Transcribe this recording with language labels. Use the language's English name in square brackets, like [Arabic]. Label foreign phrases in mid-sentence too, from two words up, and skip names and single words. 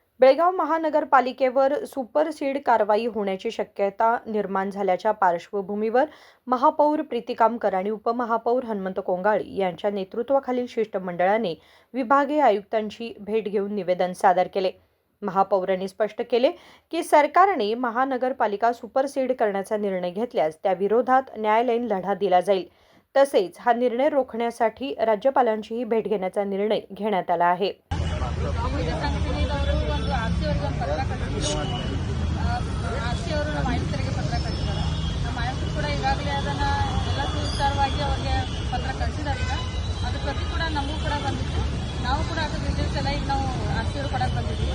[Marathi] बेळगाव महानगरपालिकेवर सुपरसीड कारवाई होण्याची शक्यता निर्माण झाल्याच्या पार्श्वभूमीवर महापौर प्रीती कामकर आणि उपमहापौर हनुमंत कोंगाळी यांच्या नेतृत्वाखालील शिष्टमंडळाने विभागीय आयुक्तांची भेट घेऊन निवेदन सादर केले। महापौरांनी स्पष्ट केले की सरकारने महानगरपालिका सुपरसीड करण्याचा निर्णय घेतल्यास त्या विरोधात न्यायालयीन लढा दिला जाईल। तसेच हा निर्णय रोखण्यासाठी राज्यपालांचीही भेट घेण्याचा निर्णय घेण्यात आला आहे। [Kannada] ಆರ್ಸಿಯವರಿಗೆ ಒಂದು ಪತ್ರ ಕಳಿಸಿದ್ರು. ಆರ್ಸಿಯವರು ನಮ್ಮ ಆಯುಕ್ತರಿಗೆ ಪತ್ರ ಕಳಿಸಿದ್ದಾರೆ. ನಮ್ಮ ಆಯುಕ್ತರು ಕೂಡ ಈಗಾಗಲೇ ಅದನ್ನು ಎಲ್ಲ ಸುವಿಸ್ತಾರವಾಗಿ ಅವರಿಗೆ ಪತ್ರ ಕಳಿಸಿದ್ದಾರೆ. ಈಗ ಅದ್ರ ಪ್ರತಿ ಕೂಡ ನಮಗೂ ಕೂಡ ಬಂದಿತ್ತು. ನಾವು ಕೂಡ ಅದ್ರ ಡೀಟೇಲ್ಸ್ ಎಲ್ಲ ಈಗ ನಾವು ಆರ್ಸಿಯವರು ಕೊಡಕ್ಕೆ ಬಂದಿದ್ವಿ.